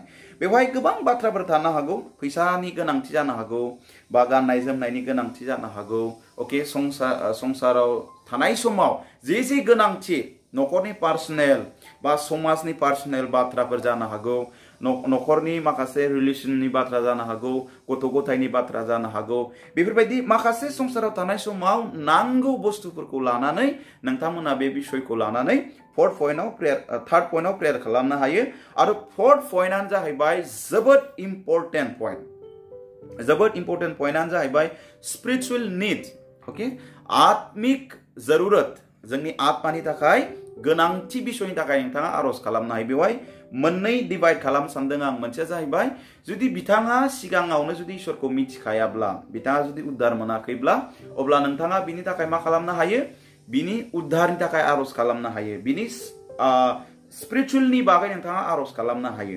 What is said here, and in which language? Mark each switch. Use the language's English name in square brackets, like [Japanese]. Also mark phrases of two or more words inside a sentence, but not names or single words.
[Bodo] बेवहाय गोबां बाथ्राफोर थानो हागौ फैसानि गोनांथि जानो हागौ बा गाननाय जोमनायनि गोनांथि जानो हागौ ओके संसाराव थानाय समाव जे गोनांथि न'खरनि पार्सनेल बा समाजनि पार्सनेल बाथ्राफोर जानो हागौ न'खरनि माखासे रिलेशननि बाथ्रा जानो हागौ गथ' गथायनि बाथ्रा जानो हागौ बेफोरबायदि माखासे संसाराव थानाय समाव नांगौ बुस्थुफोरखौ लानानै नोंथांमोना बे बिसयखौ लानानै थार्ड पइन्टआव प्रेयार खालामनो हायो आरो फोर्थ पइन्टआनो जाहैबाय जोबोद इम्परटेन्ट पइन्टआनो जाहैबाय [English] spiritual need [Bodo] ओके [Hindi] आत्मिक जरूरत [Bodo] जोंनि आत्मानि थाखाय गोनांथि बिसयनि थाखाय नोंथाङा आरज खालामनो हायो बेवहाय मोननै डिवाइड खालामनो सानदों आं मोनसेया जाहैबाय जुदि बिथाङा सिगाङावनो जुदि इसोरखौ मिथिखायाब्ला बिथाङा जुदि उद्धार मोनाखैब्ला अब्ला नोंथाङा बिनि थाखाय मा खालामनो हायो बिनि उद्धारनि थाखाय आरज खालामनो हायो बिनि स्पिरिचुअलनि बागै नोंथाङा आरज खालामनो हायो